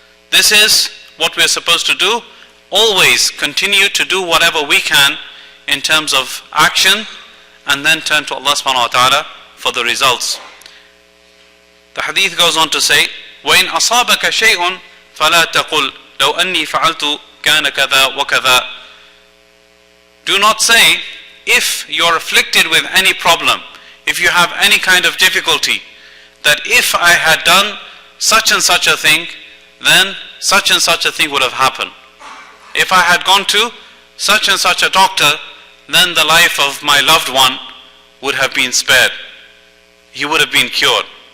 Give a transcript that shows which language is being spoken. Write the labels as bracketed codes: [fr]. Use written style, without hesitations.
[en] This is what we are supposed to do. Always continue to do whatever we can in terms of action, and then turn to Allah subhanahu wa ta'ala for the results. The hadith goes on to say, [ar] وَإِنْ أَصَابَكَ شَيْءٌ فَلَا تَقُلْ لَوْ أَنِّي فَعَلْتُ كَانَ كَذَا وَكَذَا. [en] Do not say, if you're afflicted with any problem, if you have any kind of difficulty, that if I had done such and such a thing, then such and such a thing would have happened. If I had gone to such and such a doctor, then the life of my loved one would have been spared. He would have been cured.